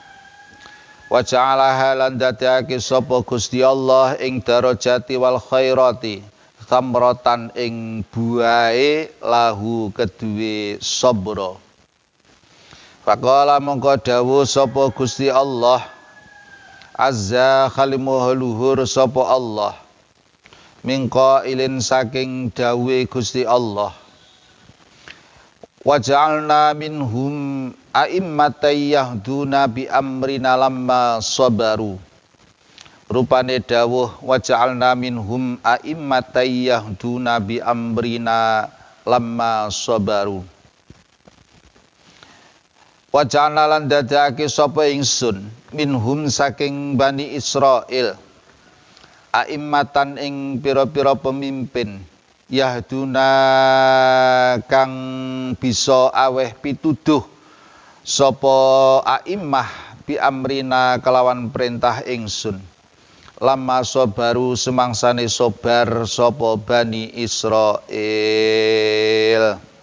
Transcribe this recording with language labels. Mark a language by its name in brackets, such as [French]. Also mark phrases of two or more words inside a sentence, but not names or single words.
[Arabic] وجعلها [Javanese] lan dadake sapa Gusti Allah ing [Arabic] درجات والخيرات ثمرة [Javanese] ing buahe lahu keduwe sabra. Faqala mongko dawuh sapa Gusti Allah azza khalimuh luhur sapa Allah [Arabic] من قائل [Javanese] saking dawuhe Gusti Allah [Arabic] وجعلنا منهم أئمة يهدون بأمرنا لما صبروا. [Javanese] Rupane dawuh [Arabic] وجعلنا منهم أئمة يهدون بأمرنا لما صبروا. وجعلنا [Javanese] lan dadake sapa ingsun minhum saking Bani Israil a'immatan ing pira-pira pemimpin yahduna kang bisa aweh pituduh sapa a'immah [Arabic] بأمرنا [Javanese] kelawan perintah ingsun [Arabic] لما صبروا [Javanese] semangsane sabar sapa Bani Israil.